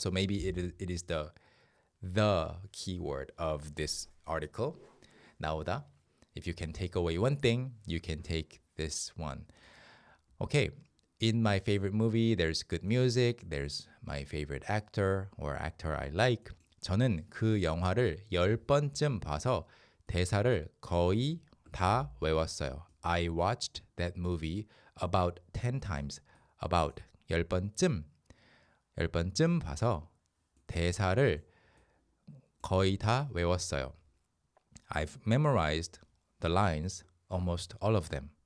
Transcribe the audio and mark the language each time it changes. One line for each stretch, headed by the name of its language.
English: So maybe it is the keyword of this article.
Korean: 나오다.
English: If you can take away one thing, you can take this one. Okay, in my favorite movie, there's good music. There's my favorite actor or actor I like.
Korean: 저는 그 영화를 10번쯤 봐서 대사를 거의 다 외웠어요.
English: I watched that movie about 10 times.
Korean: About 10번쯤 봐서 대사를 거의 다 외웠어요.
English: I've memorized the lines, almost all of them.